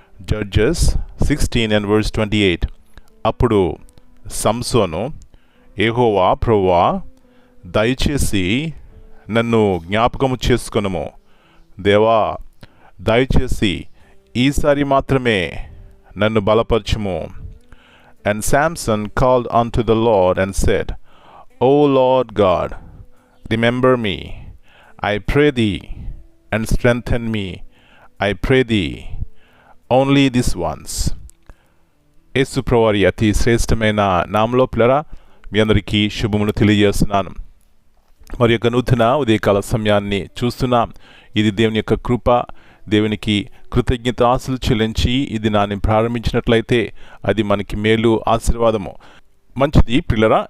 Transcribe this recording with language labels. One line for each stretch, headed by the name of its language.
Telugu: Judges 16:28. అప్పుడు సంసోను, యెహోవా ప్రభువా, దయచేసి నన్ను జ్ఞాపకము చేసుకొనుము. దేవా, దయచేసి ఈసారి మాత్రమే నన్ను బలపరచుము.
English: And Samson called unto the Lord and said, O Lord God, remember me, I pray thee, and strengthen me, I pray thee, only this once.
Telugu: యేసు ప్రభువారి అతి శ్రేష్టమైన నామములో పిల్లరా మీ అందరికీ శుభములు తెలియజేస్తున్నాను. మరి యొక్క నూతన ఉదయకాల సమయాన్ని చూస్తున్నాం. ఇది దేవుని యొక్క కృప. దేవునికి కృతజ్ఞతాస్తులు చెల్లించి ఇది నాని ప్రారంభించినట్లయితే అది మనకి మేలు, ఆశీర్వాదము. మంచిది పిల్లరా.